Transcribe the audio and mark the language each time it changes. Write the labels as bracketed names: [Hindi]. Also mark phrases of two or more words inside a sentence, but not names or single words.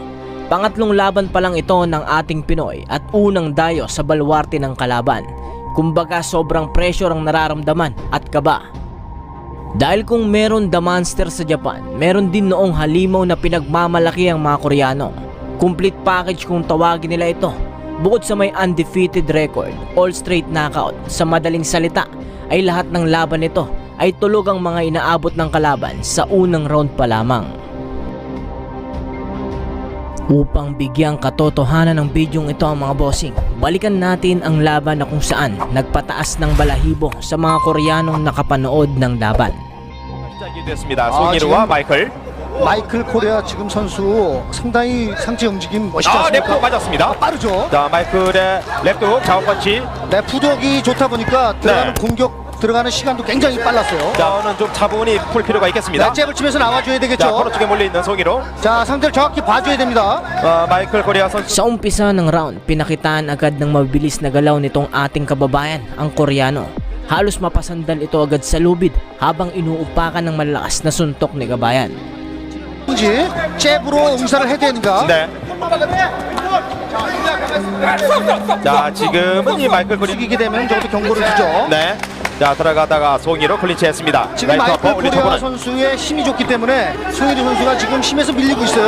[Filipino] Pangatlong laban pa lang ito ng ating Pinoy at unang dayo sa baluarte ng kalaban. Kumbaga sobrang pressure ang nararamdaman at kaba. Dahil kung meron The Monster sa Japan, meron din noong halimaw na pinagmamalaki ang mga Koreano. [English] Complete package [Filipino] kung tawagin nila ito. Bukod sa may [English] undefeated record, all straight knockout, [Filipino] sa madaling salita ay lahat ng laban nito ay tulog ang mga inaabot ng kalaban sa unang round pa lamang. Upang bigyang katotohanan ng bidyong ito ang mga bossing, balikan natin ang laban na kung saan nagpataas ng balahibo sa mga Koreanong nakapanood ng laban. [Korean] 시작이 됐습니다. 송일우와 마이클. 마이클 코리아 지금 선수 상당히 상체 움직임 멋있지 아, 레프트 않습니까? 맞았습니다. 빠르죠. 자, 마이클의 레프트 훅 좌우 펀치. 네, 푸덕이 좋다 보니까 들어가는 공격 들어가는 시간도 굉장히 빨랐어요. 자, 오늘 좀 차분히 풀 필요가 있겠습니다. 네, 잽을 치면서 나와줘야 자, 되겠죠. 코너 쪽에 몰려 있는 송일우. 자, 상대를 정확히 봐줘야 됩니다. 마이클 코리아 선수. [Filipino] Sa umpisa ng round, pinakitaan agad ng mabilis na galaw nitong ating kababayan, ang Koreano. Halos mapasandal ito agad sa lubid habang inuupakan ng malalakas na suntok ni Gabayan. [Korean] 잽으로 응사를 해야 되는가? 네. 자, 지금은 이 마이클 코리아. 이기게 되면 저것도 경고를 주죠. 네. 자, 들어가다가 송일우 클린치했습니다. 지금 라이트 마이클 어퍼 올린 코리아 초보는. 선수의 힘이 좋기 때문에 송일우 선수가 지금 힘에서 밀리고 있어요.